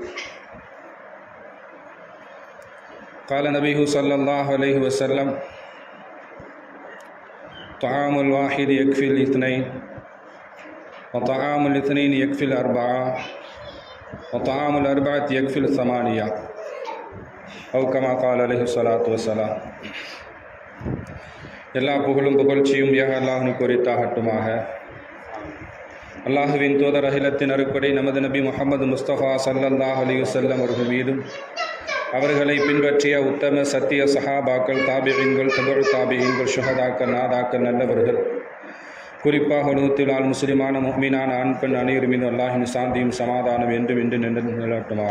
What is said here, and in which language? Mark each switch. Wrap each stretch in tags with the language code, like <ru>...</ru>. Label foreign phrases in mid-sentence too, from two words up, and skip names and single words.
<ar>قال النبي صلى الله عليه وسلم طعام الواحد يكفي الاثنين وطعام الاثنين يكفي الأربعة وطعام الأربعة يكفي الثمانية أو كما قال عليه الصلاة والسلام.</ar> <ta>எல்லா புகழும் புகழ்ச்சியும் யாக அல்லாஹ்வுக்கு உரித்தாகட்டுமாக. அல்லாஹுவின் தூதர் அகிலத்தின் அருட்கொடை நமது நபி முஹம்மது முஸ்தபா</ta> <ar>صلى الله عليه وسلم</ar> <ta>அவர்கள் மீதும் அவர்களை பின்பற்றிய உத்தம சத்திய சஹாபாக்கள், தாபிஈன்கள், தபு தாபிஈன்கள், ஷுஹதாக்கள், நாதாக்கள், நல்லவர்கள், குறிப்பாக உலகத்தில் முஸ்லிமான முஃமினான ஆண் பெண் அனைவரும் மீது அல்லாஹின் சாந்தியும் சமாதானம் என்றும் இன்று நின்று நிலவட்டுமாக.</ta>